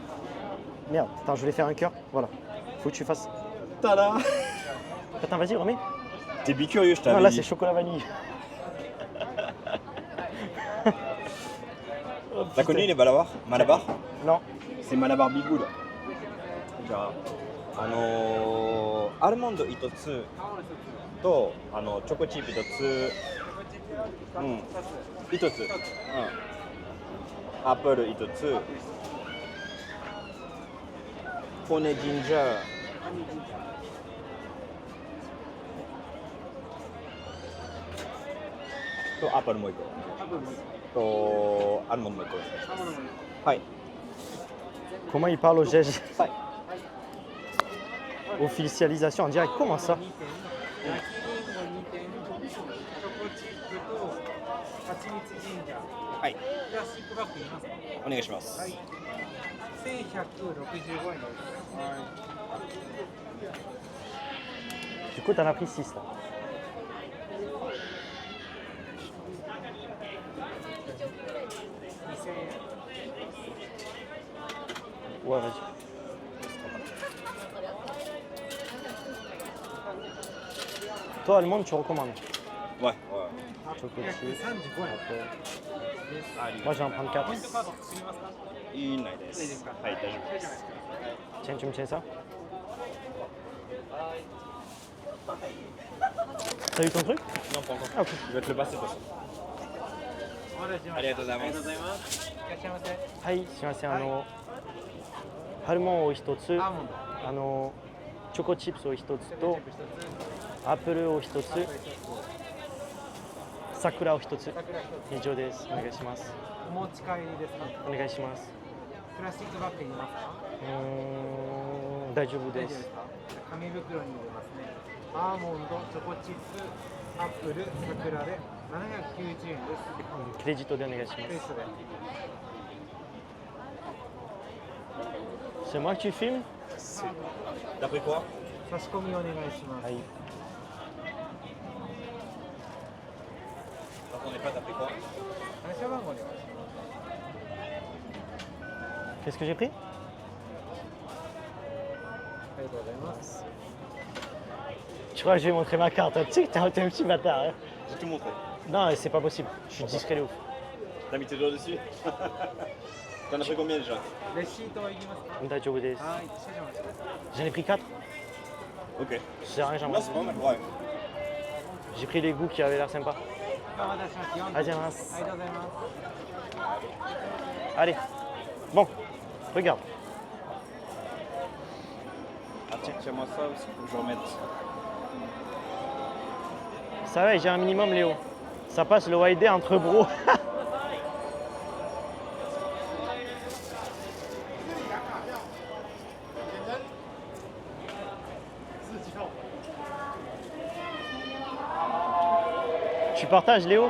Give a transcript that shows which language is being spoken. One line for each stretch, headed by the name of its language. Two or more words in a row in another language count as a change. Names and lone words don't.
French: Merde, attends, je voulais faire un cœur. Voilà. Faut que tu fasses. Tada! Attends, vas-y, remets. T'es bicurieux, je Non, t'avais là, dit. c'est chocolat vanille. Oh, T'as connu les Malabar? Malabar? Non. C'est Malabar Bigoud.
Japanese: アルモンド1つとチョコチップ1つ、1つ、アップル1つ、ホネジンジャーとアップルもう1個とアルモンドも1個ですはい
French: Comment il parle au gège?
Japanese: はい
French: Officialisation en direct, comment ça?
Japanese: はいプラスチックバッグいますか？お願いします、 1165円です。
French: Du coup, t'en as pris 6 là. Ouais, vas-y. Toi, allemande, tu recommandes?
Japanese: はい、
English: Choco chip,
Japanese: 135円。 Apple.
French: Moi, je vais en prendre 4.
Japanese: ポイントカード作りますか？いいないですはい、大丈夫です
French: Tiens, tu me tiens ça? T'as eu ton truc? Non, pas encore. Ah, ok. Je vais te le passer de toute façon.
Japanese: お待たせしました。ありがとうございますありがとうございます。いらっしゃいませ。はい、すいません。ハルモンを1つ、アーモンド。チョコチップスを1つと、チップ一つ。アップルを1つ、桜を1つ。桜一つ。以上です。お願いします。お持ち帰りですか？お願いします。プラスチックバッグいりますか？大丈夫です。大丈夫ですか？紙袋に入れますね。アーモンド、チョコチップ、アップル、桜で790円です。クレジットでお願いします。クレジットで。
French: C'est moi que tu filmes? T'as pris quoi?
Japanese: 差し込みお願いします。はい。
French: T'entendais pas, t'as pris quoi?
Japanese: 暗証番号お願いします。
French: Qu'est-ce que j'ai pris?
Japanese: ありがとうございます。
French: Tu crois que je vais montrer ma carte? Tu sais que t'es un petit bâtard. Hein? J'ai tout montré. Non, c'est pas possible. Je suis discret de ouf. T'as mis tes doigts dessus? T'en as pris combien déjà?
Japanese: レシートはいりますか？大丈夫です。はい、少々お待ちください。
French: J'en ai pris 4. Ok. Je sais rien, j'en Non, c'est pas mal, ouais. J'ai pris les goûts qui avaient l'air sympas.
Japanese: お待たせしました。ありがとうございます。ありがとうございます。
French: Allez, bon, regarde. Attends, tiens-moi ça parce qu'il faut que je remette. Ça va, j'ai un minimum, Léo. Ça passe le YD entre bros. Tu partages, Léo?